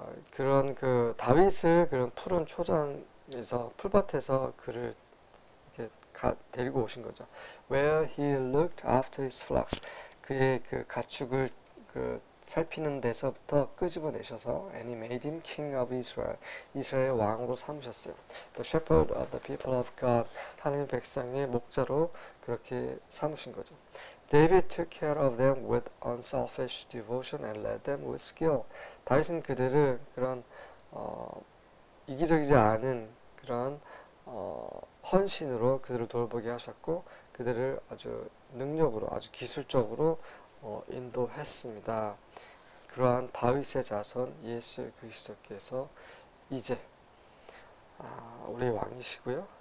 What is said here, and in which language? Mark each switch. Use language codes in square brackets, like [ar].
[ko] 그런 그 다윗을 그런 푸른 초장에서 풀밭에서 그를 이렇게 데리고 오신 거죠. [en] Where he looked after his flocks. [ko] 그의 그 가축을 그 살피는 데서부터 끄집어내셔서 [en] and he made him king of Israel. [ko] 이스라엘 왕으로 삼으셨어요. [en] The shepherd of the people of God. [ko] 하나님 백성의 목자로 그렇게 삼으신 거죠. [en] David took care of them with unselfish devotion and led them with skill. [ko] 다윗은 그들을 그런 이기적이지 않은 그런 헌신으로 그들을 돌보게 하셨고 그들을 아주 능력으로 아주 기술적으로 인도했습니다. 그러한 다윗의 자손 예수 그리스도께서 이제 우리의 왕이시고요.